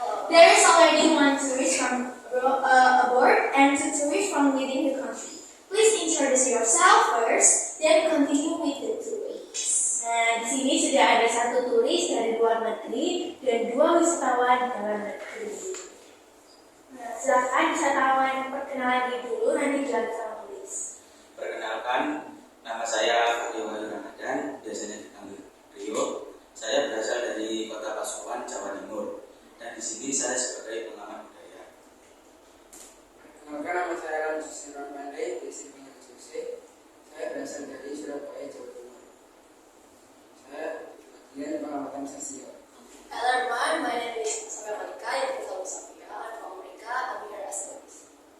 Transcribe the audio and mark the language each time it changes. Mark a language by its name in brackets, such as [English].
[English] There is already one tourist from abroad and two tourists from within the country. Please introduce yourself first, then continue with the tourists. [Indonesian] Nah, di sini sudah ada satu turis dari luar negeri dan dua wisatawan dalam negeri. Nah, silakan wisatawan perkenalan diri dulu, nanti dilanjut sama turis. Perkenalkan, nama saya Rio Wahyu Ramadan, biasanya dipanggil Rio. Saya berasal dari Kota Pasuruan, Jawa Timur, dan di sini saya sebagai pengamat budaya. Perkenalkan, nama saya Alan Susino Mande, biasa dipanggil Jose. Saya berasal dari Surabaya, Jawa Timur. Saya bagian pengamatan sosial. [English] Hello everyone, my name is Sofia Malika, you can call me Sofia. I'm from America, I'm here as a tourist.